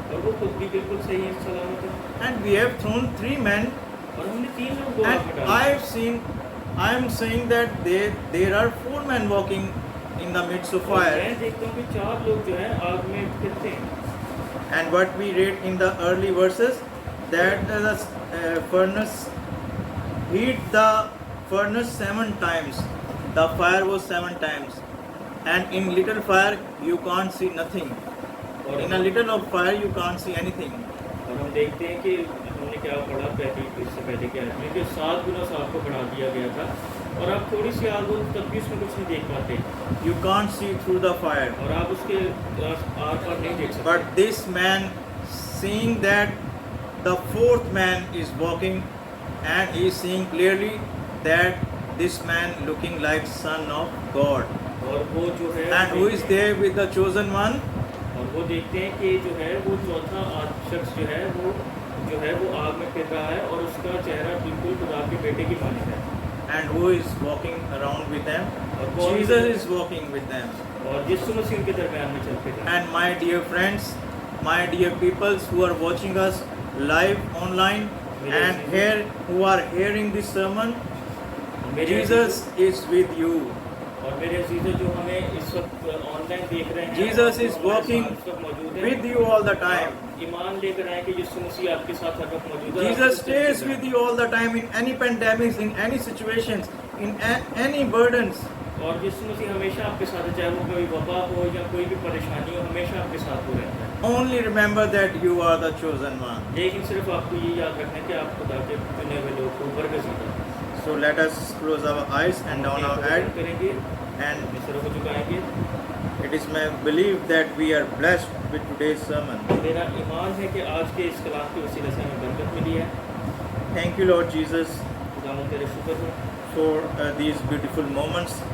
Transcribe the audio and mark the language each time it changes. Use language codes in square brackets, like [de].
[hi] और वो खुद भी बिल्कुल सही है, सलामत है। [en] And we have thrown 3 men, [hi] और हमने 3 लोग को आग में [en] and [hi] डाला। [en] I am saying that there are 4 men walking in the midst of [hi] और [en] fire. [hi] मैं देखता हूँ कि 4 लोग जो हैं आग में फिरते हैं। [en] And what we read in the early verses, that the furnace heat the furnace 7 times. The fire was 7 times. And in little fire you can't see nothing. [hi] और [en] In a little of fire you can't see anything. [hi] और हम देखते हैं कि हमने क्या पढ़ा इससे पहले क्या है कि 7 गुना आग को बढ़ा दिया गया था, और आप थोड़ी सी आग हो तब भी उसमें कुछ नहीं देख पाते, [en] You can't see through the fire. [hi] और आप उसके आर पार नहीं देख सकते। [en] But this man, seeing that the 4th man is walking, and he is seeing clearly that this man looking like Son of God. [hi] और वो जो है [en] And who is there with the chosen one? [hi] और वो देखते हैं कि जो है वो चौथा शख्स जो है वो आग में फिर रहा है, और उसका चेहरा बिल्कुल खुदा के बेटे की मानित है। [en] And who is walking around with them? [hi] और कौन [en] Jesus is walking with them. [hi] और यीशु मसीह उनके दरमियान में चलते थे। [en] And my dear friends, my dear peoples who are watching us live online and here who are hearing this sermon, [hi] मेरे [en] Jesus is with you. [hi] और मेरे अजीजों जो हमें इस वक्त ऑनलाइन देख रहे हैं, [en] Jesus is [hi] हमारे [en] walking [hi] साथ इस वक्त मौजूद हैं। [en] with you all the time. [hi] ईमान लेकर आए कि यीशु मसीह आपके साथ हर वक्त मौजूद है। [en] Jesus stays with you all the time in any pandemics, in any situations, in any burdens. [hi] और यीशु मसीह हमेशा आपके साथ है, चाहे वो कोई वबा हो या कोई भी परेशानी हो, हमेशा आपके साथ वो रहता है। [en] Only remember that you are the chosen one. [hi] लेकिन सिर्फ आपको ये याद रखना है कि आप खुदा के चुने हुए लोग को बरगज़ीदा। [en] So let us close our eyes and down our head, [hi] करेंगे, [en] and [hi] अपने सरों को झुकाएंगे। [en] it is my belief that we are blessed with today's sermon. [hi] मेरा ईमान है कि आज के इस कलाम के वसीले से हमें बरकत मिली है। [en] Thank you, Lord Jesus, [hi] खुदावंद तेरे शुक्र हो [en] for these beautiful moments,